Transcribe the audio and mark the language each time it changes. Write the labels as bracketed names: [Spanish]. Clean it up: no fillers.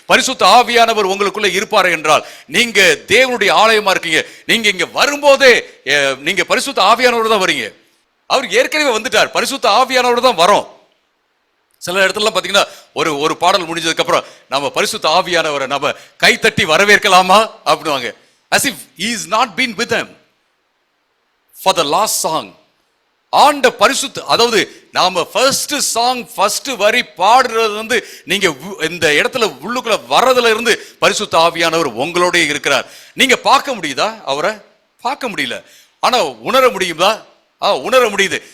[Tamil] பரிசுத்த ஆவியானவர் உங்களுக்குள்ள இருப்பாரு என்றால் நீங்க தேவனுடைய ஆலயமா இருக்கீங்க. நீங்க இங்க வரும்போதே நீங்க பரிசுத்த ஆவியானவர் தான் வரீங்க. அவர் ஏற்கனவே வந்துட்டார், பரிசுத்த ஆவியானவர் தான் வரோம். சில இடத்துல பாத்தீங்கன்னா ஒரு பாடல் முடிஞ்சதுக்கு அப்புறம் நம்ம பரிசுத்த ஆவியானவரை நம்ம கைத்தட்டி வரவேற்கலாமா அப்படிவாங்க. [English] as if he is not been with them for the last song. [Tamil] ஆண்ட பரிசுத்த, அதாவது நாம ஃபர்ஸ்ட் சாங் ஃபர்ஸ்ட் வரி பாடுறது வந்து நீங்க இந்த இடத்துல உள்ளுக்குள்ள வர்றதுல இருந்து பரிசுத்த ஆவியானவர் உங்களோட இருக்கிறார். நீங்க பார்க்க முடியுதா? அவரை பார்க்க முடியல, ஆனா உணர முடியுதா? உணர முடியுது.